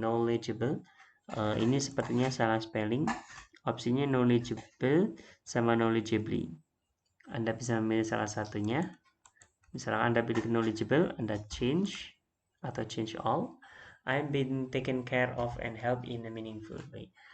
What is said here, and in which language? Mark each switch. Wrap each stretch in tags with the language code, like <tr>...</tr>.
<id>Knowledgeable, ini sepertinya salah spelling. Opsinya knowledgeable sama knowledgeably. Anda bisa memilih salah satunya. Misalkan Anda pilih knowledgeable, Anda change atau change all.</id> <en>I'm being taken care of and help in a meaningful way.</en>